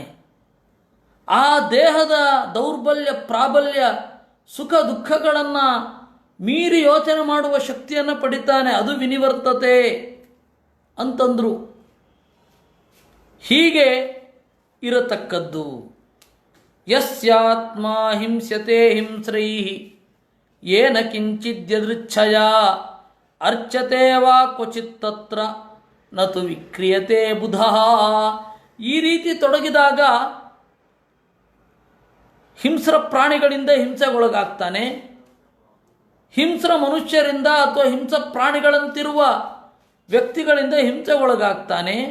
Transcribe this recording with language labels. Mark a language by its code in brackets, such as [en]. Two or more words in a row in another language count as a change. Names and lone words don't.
[kn] ಆ ದೇಹದ ದೌರ್ಬಲ್ಯ, ಪ್ರಾಬಲ್ಯ, ಸುಖ ದುಃಖಗಳನ್ನು ಮೀರಿ ಯೋಚನೆ ಮಾಡುವ ಶಕ್ತಿಯನ್ನು ಪಡಿತಾನೆ. ಅದು ವಿನಿವರ್ತತೆ ಅಂತಂದರು. ಹೀಗೆ ಇರತಕ್ಕದ್ದು. [sa] ಯಸ್ಯಾತ್ಮ ಹಿಂಸ್ಯತೆ ಹಿಂಸ್ರೈ ಯೇನ ಕಿಂಚಿದ್ಯದೃಚ್ಛಯ ಅರ್ಚತೆ ವಾ ಕ್ವಚಿತ್ ತತ್ರ ನತು ವಿಕ್ರಿಯತೆ ಬುಧಃ. [kn] ಈ ರೀತಿ ತೊಡಗಿದಾಗ ಹಿಂಸ್ರ ಪ್ರಾಣಿಗಳಿಂದ ಹಿಂಸೆಗೊಳಗಾಗ್ತಾನೆ, ಹಿಂಸ್ರ ಮನುಷ್ಯರಿಂದ ಅಥವಾ ಹಿಂಸ ಪ್ರಾಣಿಗಳಂತಿರುವ ವ್ಯಕ್ತಿಗಳಿಂದ ಹಿಂಸೆಗೊಳಗಾಗ್ತಾನೆ.